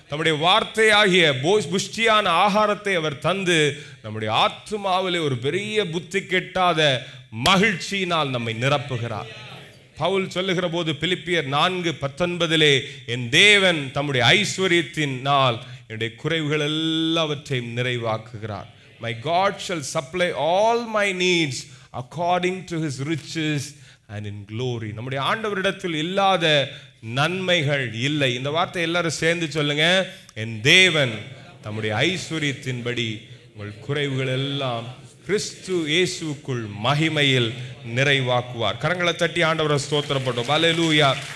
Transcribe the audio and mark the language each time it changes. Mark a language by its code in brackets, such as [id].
[ta] நம்முடைய வார்த்தையாகிய புஷ்டியான ஆகாரத்தை அவர் தந்து நம்முடைய ஆத்துமாவிலே ஒரு பெரிய புத்தி கெட்டாத மகிழ்ச்சியினால் நம்மை நிரப்புகிறார். பவுல் சொல்லுகிற போது பிலிப்பியர் 4:19 என் தேவன் தம்முடைய ஐஸ்வரியத்தினால் என்னுடைய குறைவுகள் எல்லாவற்றையும் நிறைவாக்குகிறார். [en] My God shall supply all my needs according to his riches and in glory. [ta] நம்முடைய ஆண்டவரிடத்தில் இல்லாத நன்மைகள் இல்லை. இந்த வார்த்தை எல்லாரும் சேர்ந்து சொல்லுங்க. என் தேவன் தம்முடைய ஐஸ்வரியத்தின்படி உங்கள் குறைவுகள் எல்லாம் கிறிஸ்து இயேசுவுக்குள் மகிமையில் நிறைவாக்குவார். கரங்களை தட்டி ஆண்டவரை ஸ்தோத்திரப்பட்டோம். அல்லேலூயா.